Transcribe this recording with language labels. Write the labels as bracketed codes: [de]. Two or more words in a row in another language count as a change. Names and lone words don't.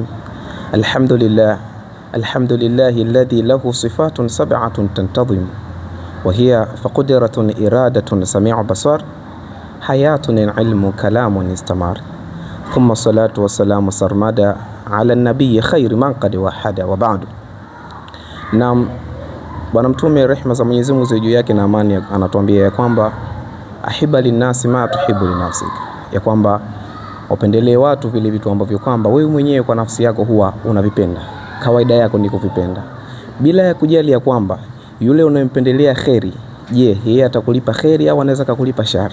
[ar] الحمد لله الذي له صفات سبعة تنتظم، وهي فقدرة إرادة سميع بصر حياة علم كلام استمر، ثم الصلاة والسلام سرمدا على النبي خير من قد وحد وبعد. [sw] Na Bwana Mtume rehema za Mwenyezi Mungu ziwe juu yake na amani anatuambia ya kwamba [ar] أحب للناس ما تحب لنفسك, [sw] ya kwamba upendelee watu vile vitu ambavyo kwamba wewe mwenyewe kwa nafsi yako huwa unavipenda. Kawaida yako ni kuvipenda, bila ya kujali ya kwamba yule unayempendelea kheri, je, yeye atakulipa kheri au anaweza kukulipa shari?